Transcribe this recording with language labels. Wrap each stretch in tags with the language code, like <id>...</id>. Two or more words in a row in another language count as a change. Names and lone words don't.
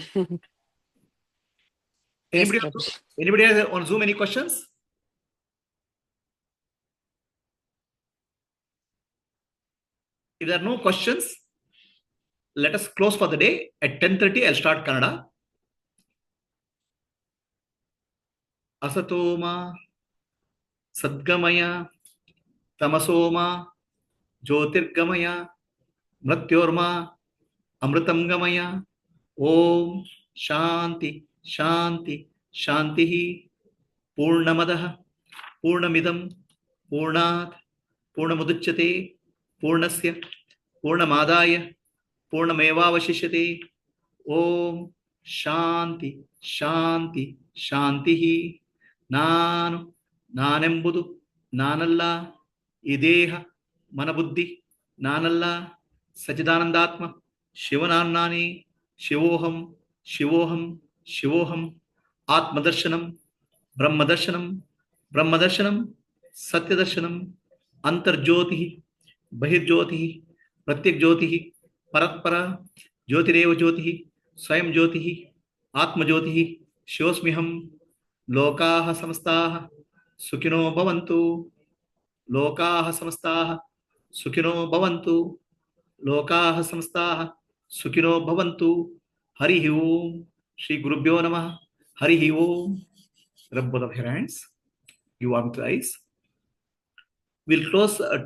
<en>Anybody has on Zoom any questions? If there are no questions, let us close for the day. At 10:30, I'll start Kannada.</en> <sa>असतोमा सद्गमय तमसोमा ज्योतिर्गमय मृत्योर्मा अमृतङ्गमय. ॐ शान्ति शान्ति शान्तिः पूर्णमदः पूर्णमिदम् पूर्णात् पूर्णमुदच्यते पूर्णस्य पूर्णमादाय पूर्णमेवावशिष्यते. Om ಶಾಂತಿ ಶಾಂತಿ ಶಾಂತಿ.</sa> <kn>ನಾನು ನಾನೆಂಬುದು ನಾನಲ್ಲ, ಈ ದೇಹ ಮನಬುದ್ಧಿ ನಾನಲ್ಲ, ಸಚ್ಚಿದಾನಂದಾತ್ಮ ಶಿವನಾನ್ನಾನಿ,</kn> <sa>ಶಿವೋಹಂ ಶಿವೋಹಂ ಶಿವೋಹಂ. ಆತ್ಮದರ್ಶನಂ ಬ್ರಹ್ಮದರ್ಶನಂ ಬ್ರಹ್ಮದರ್ಶನಂ ಸತ್ಯದರ್ಶನಂ. ಅಂತರ್ಜ್ಯೋತಿ ಬಹಿರ್ಜ್ಯೋತಿ ಪ್ರತ್ಯಗ್ಜ್ಯೋತಿ ಪರತ್ಪರ ಜ್ಯೋತಿರೇವ ಜ್ಯೋತಿ ಸ್ವಯಂ ಜ್ಯೋತಿ ಆತ್ಮಜ್ಯೋತಿ ಶಿವಸ್ಮ್ಯಹಂ. ಲೋಕಾಃ ಸಮಸ್ತಾಃ ಸುಖಿನೋ ಭವಂತು, ಲೋಕಾಃ ಸಮಸ್ತಾಃ ಸುಖಿನೋ ಭವಂತು, ಲೋಕಾಃ ಸಮಸ್ತಾಃ ಸುಖಿನೋ ಭವಂತು. ಹರಿ ಓಂ. ಶ್ರೀ ಗುರುಭ್ಯೋ ನಮಃ. ಹರಿ ಓಂ.</sa> <en>Rub both of your hands. You warm your eyes. We'll close</en>